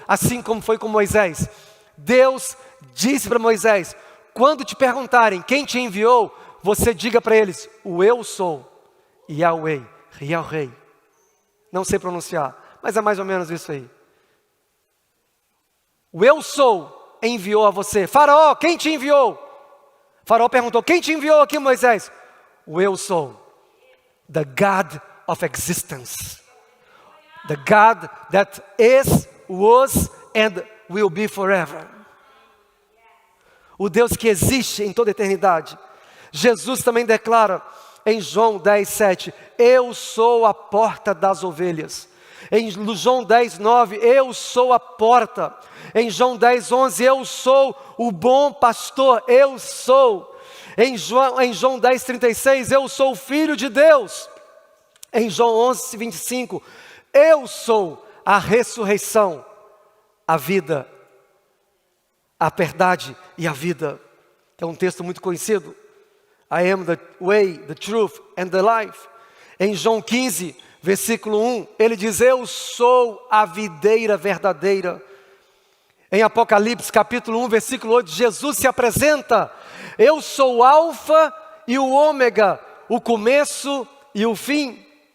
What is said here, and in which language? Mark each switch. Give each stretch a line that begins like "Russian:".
Portuguese: Assim como foi com Moisés. Deus disse para Moisés, quando te perguntarem quem te enviou, você diga para eles, o eu sou, Yahweh, Yahweh. Não sei pronunciar, mas é mais ou menos isso aí. O eu sou enviou a você. Faraó, quem te enviou? Faraó perguntou, quem te enviou aqui, Moisés? O eu sou.
English: The God of existence. The God that is, was and will be forever.
Portuguese: O Deus que existe em toda a eternidade. Jesus também declara em João 10, 7, eu sou a porta das ovelhas. Em João 10, 9, eu sou a porta. Em João 10, 11, eu sou o bom pastor, eu sou. Em João 10, 36, eu sou o Filho de Deus. Em João 11, 25, eu sou a ressurreição, a vida, a verdade e a vida. É um texto muito conhecido.
English: I am the way, the truth and the life.
Portuguese: Em João 15, versículo 1, ele diz, eu sou a videira verdadeira. Em Apocalipse, capítulo 1, versículo 8, Jesus se apresenta, eu sou o alfa e o ômega, o começo e o fim.